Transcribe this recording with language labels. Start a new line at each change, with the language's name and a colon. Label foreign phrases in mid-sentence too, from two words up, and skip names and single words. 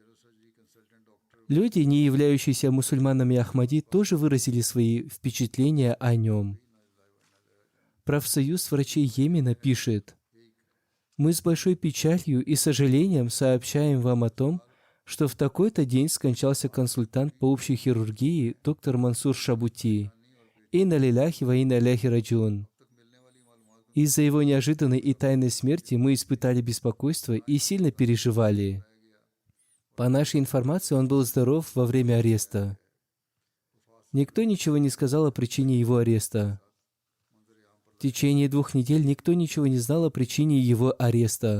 Russian: Люди, не являющиеся мусульманами Ахмади, тоже выразили свои впечатления о нем. Профсоюз врачей Йемена пишет: «Мы с большой печалью и сожалением сообщаем вам о том, что в такой-то день скончался консультант по общей хирургии доктор Мансур Шабути.
Arabic: إنا لله وإنا إليه راجعون».
Russian: Из-за его неожиданной и тайной смерти мы испытали беспокойство и сильно переживали. По нашей информации, он был здоров во время ареста. Никто ничего не сказал о причине его ареста. В течение 2 недель никто ничего не знал о причине его ареста.